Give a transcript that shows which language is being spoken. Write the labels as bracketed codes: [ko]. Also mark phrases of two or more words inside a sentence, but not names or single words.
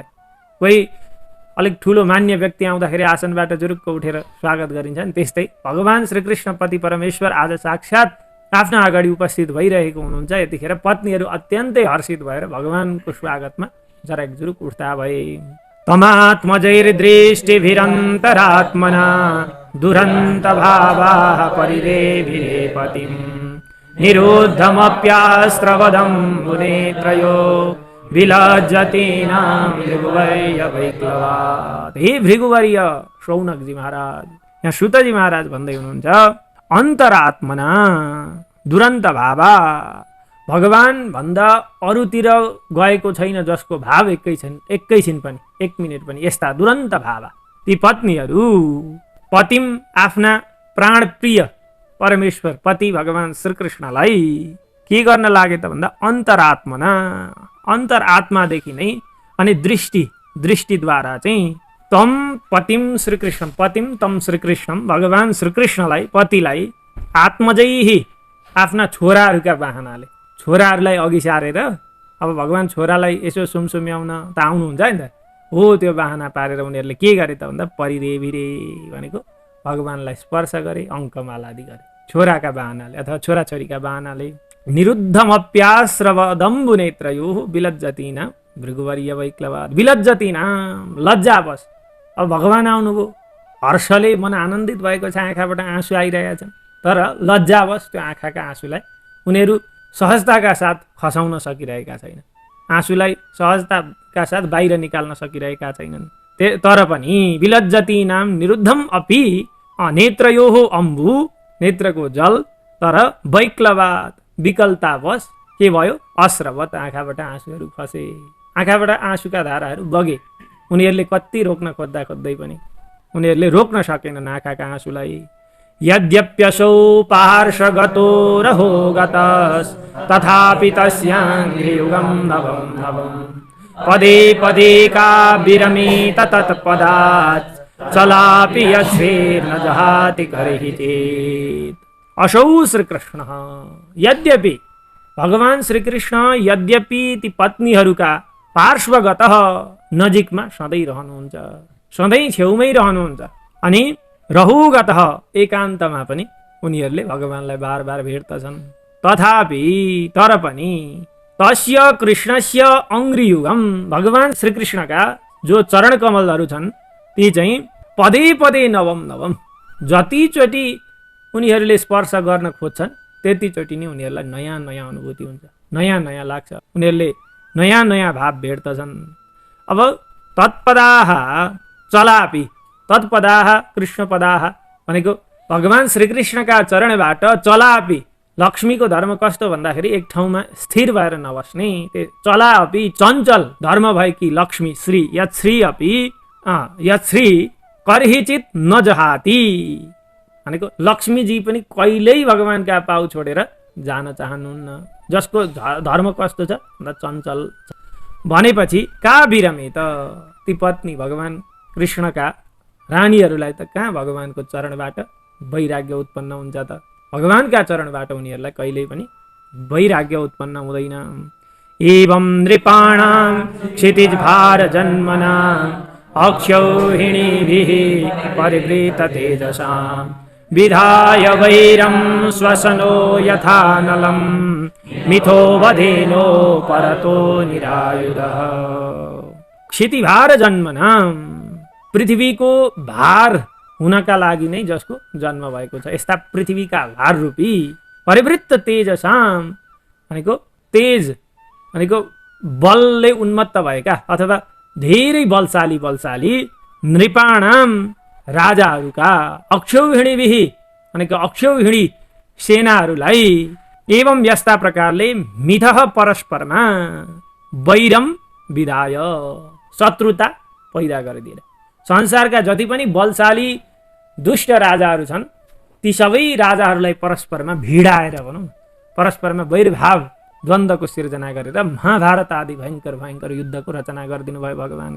[ne] कोही अलिक ठुलो मान्य व्यक्ति आउँदाखेरि आसनबाट जुरुक्क उठेर स्वागत गरिन्छ नि, त्यस्तै भगवान श्रीकृष्ण पति परमेश्वर आज साक्षात आफ्ना अगाडि उपस्थित भइरहेको हुनुहुन्छ। यतिखेर पत्नीहरू अत्यन्तै हर्षित भएर भगवानको स्वागतमा जराकजुरुक उठ्दा भए। [sa] तमात्मजैर्दृष्टिभिरन्तरात्मना दुरन्त भावाः परिरेभिरे पतिं निरुद्धमप्यास्त्रवदं मुनेत्रयो विलज्जतीनां भृगुवर्य वैक्लवात्। [ne] हे भृगुवर्य शौनकजी महाराज, यहाँ सुतजी महाराज भन्दै हुनुहुन्छ [sa] अन्तरात्मना दुरन्त भावा, [ne] भगवान भन्दा अरूतिर गएको छैन जसको भाव एकैछिन पनि, 1 मिनेट पनि यस्ता [sa] दुरन्त भावा [ne] ती पत्नीहरू पतिम आफ्ना प्राणप्रिय परमेश्वर पति भगवान श्रीकृष्णलाई के गर्न लागे त भन्दा अन्तरात्मना, अन्तरात्मादेखि नै अनि दृष्टिद्वारा चाहिँ तम पतिम श्रीकृष्ण, पतिम तम श्रीकृष्ण भगवान श्रीकृष्णलाई पतिलाई आत्मजैहि आफ्ना छोराहरूका बाहनाले, छोराहरूलाई अघि सारेर, अब भगवान छोरालाई यसो सुमसुम्याउन त आउनुहुन्छ नि त, हो त्यो बाहना पारेर उनीहरूले के गरे त भन्दा परिदेविरे भनेको भगवानलाई स्पर्श गरे, अङ्कमालादि गरे छोराका बाहनाले अथवा छोराछोरीका बाहनाले। [sa] निरुद्धमप्याश्रवदम्बु नेत्रयो विलज्जतीना भृगुवर्य वैक्लवाद, विलज्जतीना लज्जावश, [ne] अब भगवान आउनुभयो, हर्षले मन आनन्दित भएको छ, आँखाबाट आँसु आइरहेका छन्, तर लज्जावश त्यो आँखाका आँसुलाई उनीहरू सहजताका साथ खसाउन सकिरहेका छैन, आँसुलाई सहजताका साथ बाहिर निकाल्न सकिरहेका छैनन्। तर पनि [sa] विलज्जती नाम निरुद्धम अपि नेत्रयोः अम्बु, [ne] नेत्रको जल, तर वैक्लवाद विकलतावश के भयो, अश्रवत आँखाबाट आँसुहरू खसे, आँखाबाट आँसुका धाराहरू बगे। उनीहरूले कति रोक्न खोज्दै पनि उनीहरूले रोक्न सकेनन् आँखाका आँसुलाई। [sa] यद्यप्यसौ पार्श्वगतो रहो गतस् तथापि तस्याङ्घ्रियुगं नवं नवं पदे पदे का विरमित तत्पदात् चलापि यच्छ्रेर्न जहाति करहि चेत्। [ne] असौ श्रीकृष्ण, यद्यपि भगवान श्रीकृष्ण यद्यपि ती पत्नीहरूका पार्श्वगत नजिकमा सधैँ रहनुहुन्छ, सधैँ छेउमै रहनुहुन्छ, अनि रहुगत एकान्तमा पनि उनीहरूले भगवानलाई बार बार भेट्दछन्। [sa] तथापि [ne] तर पनि [sa] तस्य कृष्णस्य अङ्घ्रियुगम, [ne] भगवान श्रीकृष्णका जो चरण कमलहरू छन् ती चाहिँ [sa] पदे पदे नवम नवम, [ne] जतिचोटि उनीहरूले स्पर्श गर्न खोज्छन् त्यतिचोटि नै उनीहरूलाई नयाँ नयाँ अनुभूति हुन्छ, नयाँ नयाँ लाग्छ, उनीहरूले नयाँ नयाँ भाव भेट्दछन्। अब [sa] तत्पदाः चलापि, तत्पदाः कृष्णपदाः [ne] भनेको भगवान श्रीकृष्णका चरणबाट चलापि, लक्ष्मीको धर्म कस्तो भन्दाखेरि एक ठाउँमा स्थिर भएर नबस्ने, [sa] चला अपि [ne] चञ्चल धर्म भएकी लक्ष्मी श्री [sa] यत श्री करहिचित नजहाति [ne] भनेको लक्ष्मीजी पनि कहिल्यै भगवानका पाउ छोडेर जान चाहनुहुन्न, जसको धर्म कस्तो छ भन्दा चञ्चल भनेपछि का बिरमे त ती पत्नी भगवान कृष्णका रानीहरूलाई त कहाँ भगवानको चरणबाट वैराग्य उत्पन्न हुन्छ त, भगवानका चरणबाट उनीहरूलाई कहिल्यै पनि वैराग्य उत्पन्न हुँदैन। [sa] एवं नृपाणां क्षितिज भार जन्मना अक्षौहिणीभिः परिवृत तेजसां विधाय वैरं श्वसनो यथा नलं मिथो वधेनो परतो निरायुधः। क्षितिभार जन्मनां, [ne] पृथ्वीको भार हुनका लागि नै जसको जन्म भएको छ, यस्ता पृथ्वीका भार रूपी [sa] परिवृत्त तेजसां [ne] भनेको तेज भनेको बलले उन्मत्त भएका अथवा धेरै बलशाली नृपाणाम राजाहरूका अक्षौहिणीभिः भनेको अक्षौहिणी सेनाहरूलाई एवं यस्ता प्रकारले मिथः परस्परमा वैरम विधाय शत्रुता पैदा गरिदिएर संसारका जति पनि बलशाली दुष्ट राजाहरू छन् ती सबै राजाहरूलाई परस्परमा भिडाएर भनौँ परस्परमा वैरभाव द्वन्द्वको सिर्जना गरेर महाभारत आदि भयङ्कर युद्धको रचना गरिदिनु भयो भगवानले।